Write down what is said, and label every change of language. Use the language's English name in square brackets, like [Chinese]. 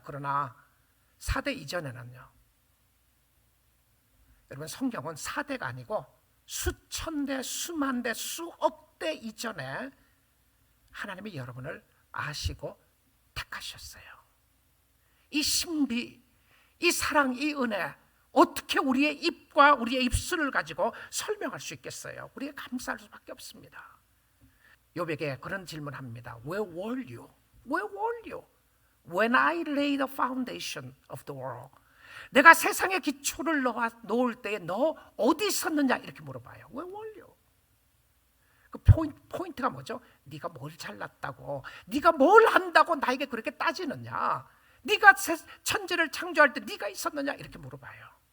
[Korean] 그러나 4대 이전에는요, 여러분, 성경은 4대가 아니고 수천 대, 수만 대, 수억 대 이전에 하나님이 여러분을 아시고 택하셨어요. 이 신비, 이 사랑, 이 은혜, 어떻게 우리의 입과 우리의 입술을 가지고 설명할 수 있겠어요? 우리가 감사할 수밖에 없습니다. 욥에게 그런 질문합니다. [English] Where were you? Where were you? When I laid the foundation of the world. [Korean] 내가 세상의 기초를 놓을 때에 너 어디 있었느냐, 이렇게 물어봐요. [English] Where were you? [Korean] 그 포인트가 뭐죠? 네가 뭘 잘났다고, 네가 뭘 한다고 나에게 그렇게 따지느냐, 네가 천지를 창조할 때 네가 있었느냐, 이렇게 물어봐요.